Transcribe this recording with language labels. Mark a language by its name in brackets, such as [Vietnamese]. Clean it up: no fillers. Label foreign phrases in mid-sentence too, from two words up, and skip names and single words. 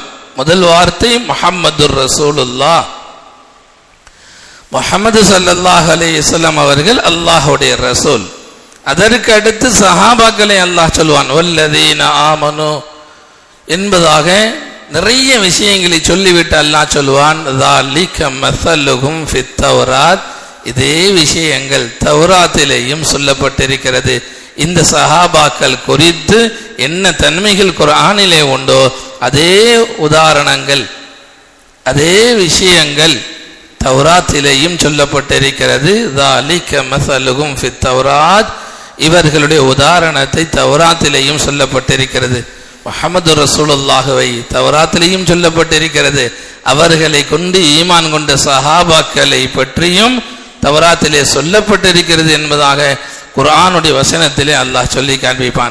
[Tamil] முதல் வார்த்தை [Arabic] محمد رسول الله, [Tamil] முஹம்மது [Arabic] صلى الله عليه وسلم [Tamil] அவர்கள் அல்லாஹ்வுடைய ரசூல். அதற்கு அடுத்து சஹாபாக்களை அல்லாஹ் சொல்லுவான், [Arabic] والذين آمنوا [Tamil] என்பதாக நிறைய விஷயங்களை சொல்லிவிட்டு அல்லாஹ் சொல்லுவான், [Arabic] ذَلِكَ مَثَلُهُمْ فِي التَّوْرَاةِ, [Tamil] இதே விஷயங்கள் தௌராத்திலேயும் சொல்லப்பட்டிருக்கிறது. இந்த சஹாபாக்கள் குறித்து என்ன தன்மைகள் குர்ஆனிலே உண்டோ அதே உதாரணங்கள், அதே விஷயங்கள் தௌராத்திலேயும் சொல்லப்பட்டிருக்கிறது. [Arabic] ذَلِكَ مَثَلُهُمْ فِي التَّوْرَاةِ, [Tamil] இவர்களுடைய உதாரணத்தை தௌராத்திலேயும் சொல்லப்பட்டிருக்கிறது. முஹம்மது ரசூலுல்லாஹுவை தௌராத்திலேயும் சொல்லப்பட்டிருக்கிறது. அவர்களை கொண்டு ஈமான் கொண்ட சஹாபாக்களை பற்றியும் தௌராத்திலே சொல்லப்பட்டிருக்கிறது என்பதாக குர்ஆனுடைய வசனத்திலே அல்லாஹ் சொல்லி காண்பிப்பான்.